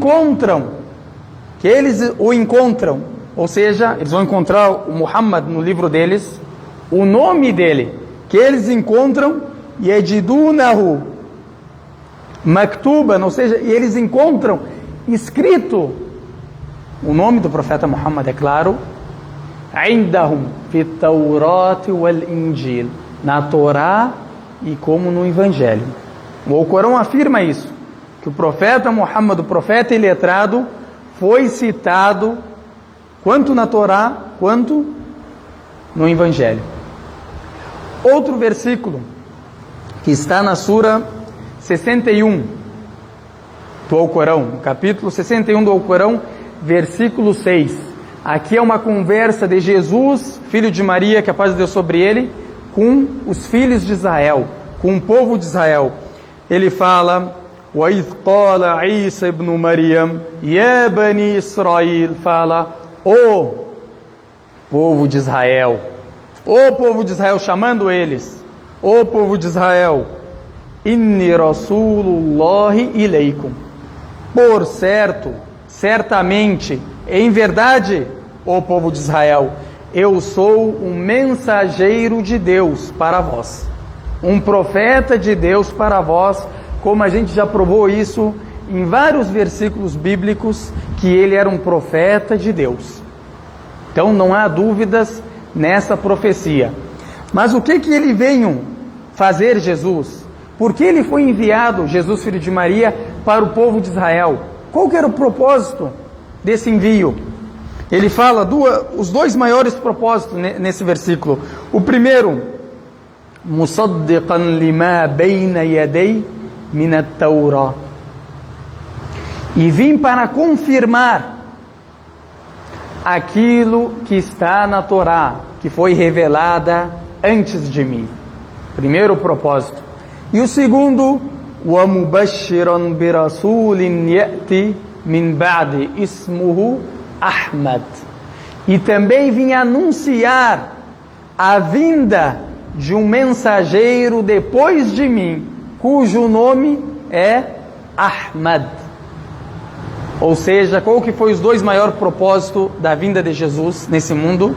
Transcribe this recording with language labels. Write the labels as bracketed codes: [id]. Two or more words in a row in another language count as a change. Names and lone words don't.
[pt] o encontram, ou seja, eles vão encontrar o Muhammad no livro deles, o nome dele, que eles encontram, [ar] يجدونه مكتوبا, [pt] ou seja, e eles encontram escrito o nome do profeta Muhammad, é claro, [ar] عندهم في التوراة والإنجيل, [pt] na Torá e como no Evangelho. O Alcorão afirma isso, que o profeta Muhammad, o profeta iletrado, foi citado quanto na Torá quanto no Evangelho. Outro versículo que está na Sura 61 do Alcorão, capítulo 61 do Alcorão, versículo 6. Aqui é uma conversa de Jesus, filho de Maria, que a paz de Deus sobre ele, com os filhos de Israel, com o povo de Israel. Ele fala: [ar] وَإِذْ قَالَ عِيسَى ابْنُ مَرْيَمَ يَا بَنِي إِسْرَائِيلَ, [pt] fala: o povo de Israel, chamando eles, o povo de Israel, [ar] إني رسول الله إليكم, [pt] por certo, certamente, em verdade, o povo de Israel, eu sou um mensageiro de Deus para vós, um profeta de Deus para vós, como a gente já provou isso em vários versículos bíblicos, que ele era um profeta de Deus. Então não há dúvidas nessa profecia. Mas o que ele veio fazer, Jesus? Por que ele foi enviado, Jesus filho de Maria, para o povo de Israel? Qual que era o propósito desse envio? Ele fala os dois maiores propósitos nesse versículo. O primeiro, [ar] مصدقا لما بين يدي من التوراة, [pt] e vim para confirmar aquilo que está na Torá, que foi revelada antes de mim. Primeiro propósito. E o segundo, [ar] ومبشرا برسول يأتي من بعدي اسمه أحمد, [pt] e também vim anunciar a vinda de um mensageiro depois de mim, cujo nome é Ahmad. Ou seja, qual que foi os dois maiores propósitos da vinda de Jesus nesse mundo?